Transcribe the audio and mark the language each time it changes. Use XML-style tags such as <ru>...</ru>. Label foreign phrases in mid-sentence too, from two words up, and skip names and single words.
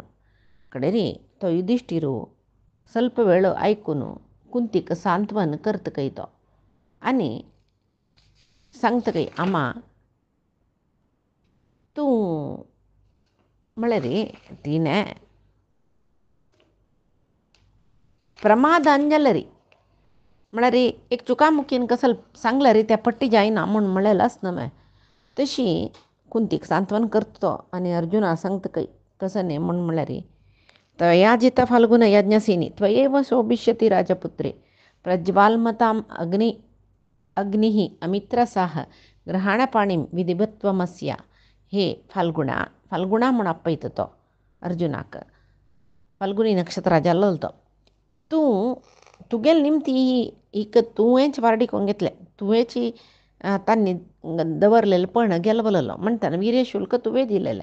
<kok>कडेरी तो युधिष्ठिरू ಸ್ವಲ್ಪ वेळ ऐकून कुंतीक सांत्वन करता काय तो आनी सांगता काय आमा तूं म्हळ्यार तिने प्रमादान जालें रे म्हळ्यार एक चुकामुकीन कसल सांगला रे त्या पट्टी जायना म्हूण म्हणलेलाच न्हय. तशी कुंतीक सांत्वन करता तो आनी अर्जुना सांगता काय तसं न्ही म्हूण म्हळ्यार</kok> <sa>त्वया जिता फाल्गुन यज्ञसेनी त्वयैव शोभिष्यति राजपुत्रे प्रज्वाल्मताम् अग्निः अमित्रसाह ग्रहाणपाणीं विधिवत्वमस्य.</sa> <kok>हे फाल्गुणा म्हूण आपयता तो अर्जुनाक. फाल्गुनी नक्षत्र जाल्लो तो. तुगेल निमती हिक तुवेंच वारडी करून घेतलें. तुवेची तांणी दवरलेलें पण गेलवलेलो म्हणटाना वीर्य शुल्क तुवें दिलेलें.</kok>